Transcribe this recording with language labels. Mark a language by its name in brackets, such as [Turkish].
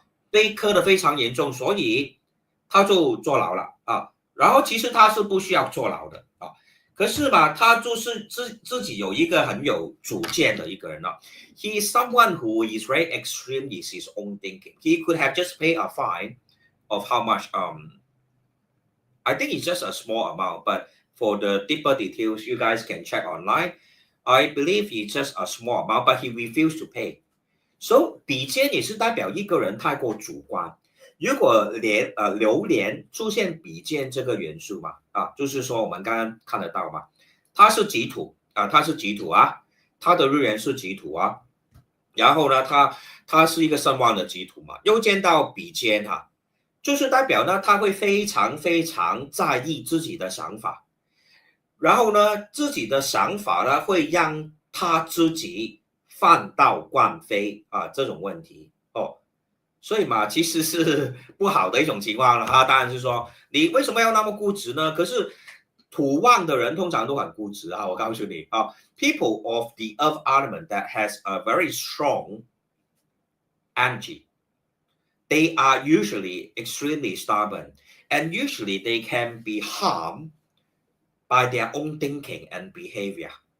[Chinese] 被克的非常严重，所以他就坐牢了然后其实他是不需要坐牢的可是嘛，他就是自己有一个很有主见的一个人 [English] He is someone who is very extreme in his own thinking. He could have just paid a fine of how much I think it's just a small amount, but for the deeper details, you guys can check online. I believe it's just a small amount, but he refused to pay. [Chinese] So 比肩也是代表一个人太过主观。如果流年出现比肩这个元素嘛就是说我们刚刚看得到嘛，它是己土它是己土它的日元是己土然后呢，他是一个声望的基土嘛，又见到比肩哈，就是代表呢，他会非常非常在意自己的想法，然后呢，自己的想法呢会让他自己犯到惯非啊这种问题哦，所以嘛，其实是不好的一种情况了啊。当然是说，你为什么要那么固执呢？可是土旺的人通常都很固执啊，我告诉你啊， [English] people of the earth element that has a very strong energy, they are usually extremely stubborn, and usually they can be harmed by their own thinking and behavior.